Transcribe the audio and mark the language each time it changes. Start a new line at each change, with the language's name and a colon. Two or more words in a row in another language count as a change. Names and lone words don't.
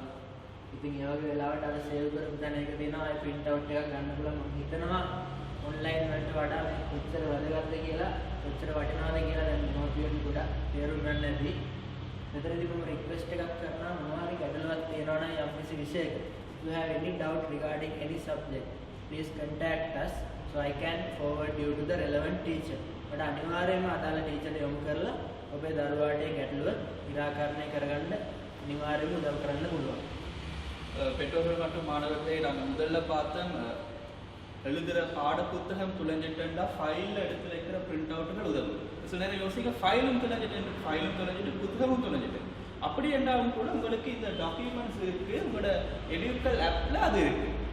Sinhala: ඉතින් ඒ වගේ වෙලාවට අර සේව් කරපු තැන එක තියෙනවා. ඒ
English: print out
Sinhala: එකක් ගන්න පුළුවන්. මම හිතනවා ඔන්ලයින් වලට වඩා මේ කොච්චර වැදගත්ද කියලා, කොච්චර වටිනවද කියලා දැන් මොකක්ද ගොඩක් තේරුම් ගන්න ඇති. මෙතනදී මම රික්වෙස්ට් එකක් කරනවා මොනවා හරි ගැටලුවක් තියෙනවා නම් යම්කිසි විෂයක.
English: If you have any doubt regarding any subject, please contact us so I can forward you to the relevant teacher.
Sinhala: මට අනිවාර්යයෙන්ම අදාළ ටීචර්ට යොමු කරලා ඔබේ දරුවාට ඒ ගැටලුව निराකරණය කරගන්න අනිවාර්යයෙන්ම උදව් කරන්න පුළුවන්.
Tamil: பெற்றோர்கள் மற்றும் மாணவர்களை நாங்கள் முதல்ல பார்த்தோம் எழுதுகிற பாட புத்தகம் துளைஞ்சிட்டா ஃபைலில் எடுத்து வைக்கிற
English: print outs
Tamil: உதவும். சில நேரம் யோசிக்க ஃபைலும் துளைஞ்சிட்டு புத்தகமும் துளைஞ்சிட்டு அப்படி என்றாலும் கூட உங்களுக்கு இந்த டாக்குமெண்ட்ஸ் இருக்குது, உங்களோட எடியூக்கல் ஆப்பில் அது இருக்குது.